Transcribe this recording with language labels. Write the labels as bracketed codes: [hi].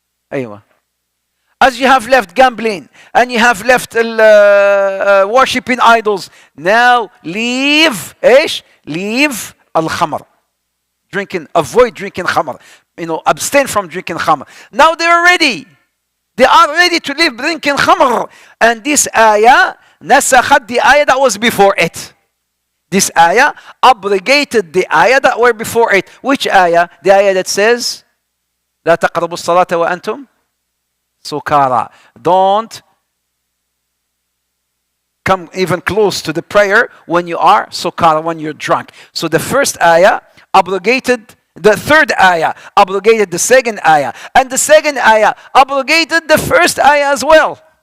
[en] Aywa. As you have left gambling and you have left worshipping idols, now leave al-khamr, avoid drinking khamr, abstain from drinking khamr. Now they're ready. They are ready to leave drinking khamr. And this ayah nasakhat the ayah that was before it. This ayah abrogated the ayah that were before it. Which ayah? The ayah that says, [ar] لا تقربوا الصلاة وأنتم سكارى. [en] Don't come even close to the prayer when you are sukara, when you're drunk. So the first ayah abrogated the third ayah, abrogated the second ayah, and the second ayah abrogated the first ayah as well.